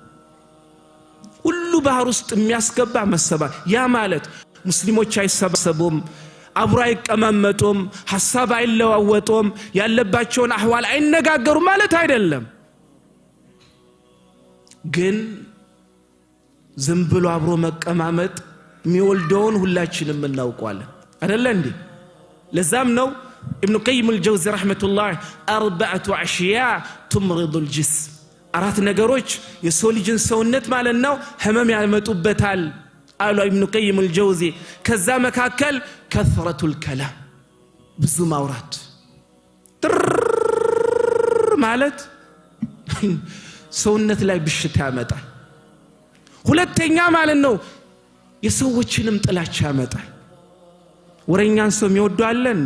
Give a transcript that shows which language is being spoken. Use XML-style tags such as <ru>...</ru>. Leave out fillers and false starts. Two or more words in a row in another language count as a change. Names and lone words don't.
<am>ሁሉ ባህር ውስጥ የሚያስገባ መሰባ ያ ማለት ሙስሊሞች አይሰባሰቡም፣ አብሮ አይቀማመጡም፣ ሐሳብ አይለዋወጡም፣ ያለባቸውን አህዋል አይነጋገሩም ማለት አይደለም። ግን ዝም ብሎ አብሮ መቀማመጥ የሚወልደውን ሁላችንም እናውቀዋለን አይደል እንዴ? ለዛም ነው</am> <ar>ابن قيم الجوزي رحمة الله 4 أشياء تمرض الجسم</ar> <am>አራት ነገሮች የሰው ልጅን ሰውነት ማለት ነው ህመም ያመጡበታል አሉ</am> <ar>ابن قيم الجوزي።</ar> <am>ከዛ መካከል</am> <ar>كثرة الكلام</ar> <am>ብዙ ማውራት ማለት ሰውነት ላይ ብሽታ ያመጣል። ሁለተኛ ማለት ነው የሰዎችንም ጥላቻ ያመጣል። ወሬኛን ሰው የሚወደው አለ እንዴ?</am>